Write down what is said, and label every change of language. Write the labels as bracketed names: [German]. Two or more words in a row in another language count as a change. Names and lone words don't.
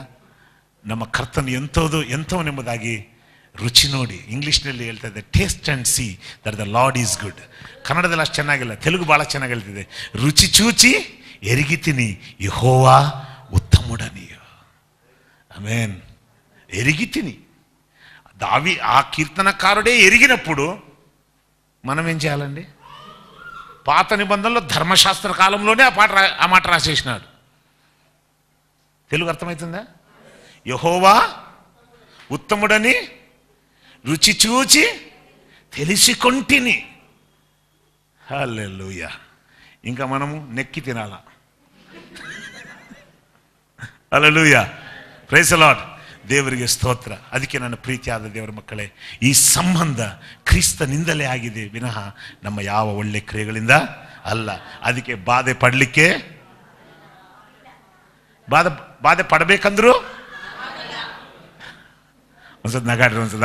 [Kannada] ನಮ್ಮ ಕರ್ತನು ಎಂಥವನೆಂಬುದಾಗಿ ರುಚಿ ನೋಡಿ. ಇಂಗ್ಲೀಷ್ನಲ್ಲಿ ಹೇಳ್ತಾ ಇದೆ, [English] taste and see that the Lord is good. [Kannada] ಕನ್ನಡದಲ್ಲಿ ಅಷ್ಟು ಚೆನ್ನಾಗಿಲ್ಲ, ತೆಲುಗು ಭಾಳ ಚೆನ್ನಾಗಿ ಹೇಳ್ತಿದೆ. [Telugu] రుచి చూచి ఎరిగితీని యెహోవా ఉత్తముడనియు. [Kannada] ಆಮೆನ್. [Telugu] ఎరిగితిని ఆ కీర్తనకారుడే ఎరిగినప్పుడు మనం ఏం చేయాలండి? పాత నిబంధనలో ధర్మశాస్త్ర కాలంలోనే ఆ మాట రాసేసినాడు. తెలుగు అర్థమవుతుందా? యెహోవా ఉత్తముడని రుచి చూచి తెలిసికొంటిని. హల్లెలూయా. ఇంకా మనము నెక్కి తినాలా. హల్లెలూయಾ. [English] praise the Lord. [Kannada] ದೇವರಿಗೆ ಸ್ತೋತ್ರ. ಅದಕ್ಕೆ ನನ್ನ ಪ್ರೀತಿಯಾದ ದೇವರ ಮಕ್ಕಳೇ, ಈ ಸಂಬಂಧ ಕ್ರಿಸ್ತನಿಂದಲೇ ಆಗಿದೆ ವಿನಃ ನಮ್ಮ ಯಾವ ಒಳ್ಳೆ ಕ್ರಿಯೆಗಳಿಂದ ಅಲ್ಲ. ಅದಕ್ಕೆ ಬಾಧೆ ಪಡಲಿಕ್ಕೆ, ಬಾಧೆ ಪಡಬೇಕಂದ್ರು ಒಂದ್ಸದ ನಗಾಡ್ರಿ, ಒಂದ್ಸದ.